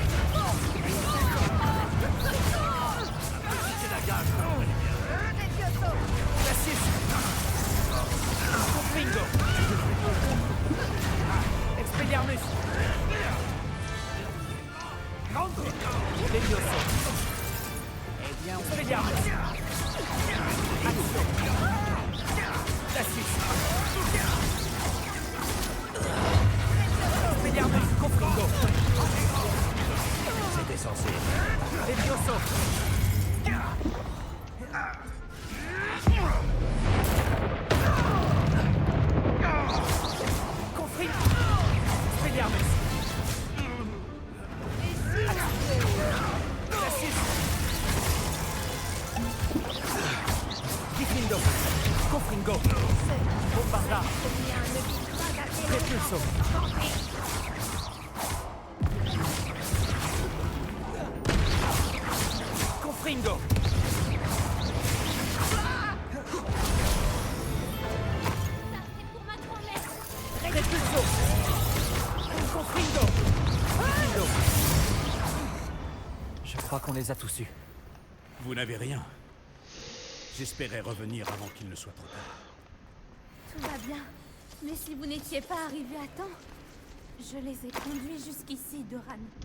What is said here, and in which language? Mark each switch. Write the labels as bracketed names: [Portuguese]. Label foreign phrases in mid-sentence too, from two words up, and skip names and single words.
[French] Glacis. Confringo. Expelliarmus. Levioso. Eh bien, on Expelliarmus. Accio. Glacis. Expelliarmus. Confringo. C'était censé. Levioso. Confringo. Expelliarmus. Glacis. Diffindo. Confringo. Bombardard. Repulso. Confringo. C'est pour ma grand-mère. Repulso. Confringo. Diffindo. Je crois qu'on les a tous eus. Vous n'avez rien. J'espérais revenir avant qu'il ne soit trop tard. Tout va bien. Mais si vous n'étiez pas arrivé à temps, je les ai conduits jusqu'ici, Doran.